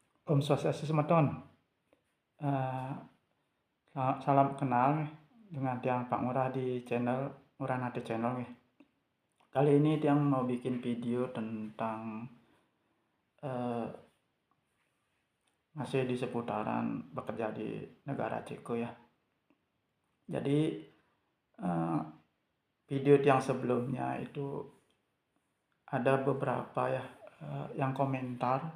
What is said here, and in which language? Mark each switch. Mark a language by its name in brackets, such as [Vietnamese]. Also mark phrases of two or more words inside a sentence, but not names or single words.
[Balinese] Om Swastiastu semeton. [Indonesian] Eh, Salam kenal nih dengan Tiang Pak Ngurah di channel Ngurah Nate Channel nih. Kali ini Tiang mau bikin video tentang masih di seputaran bekerja di negara Ceko ya. Jadi video Tiang sebelumnya itu ada beberapa ya yang komentar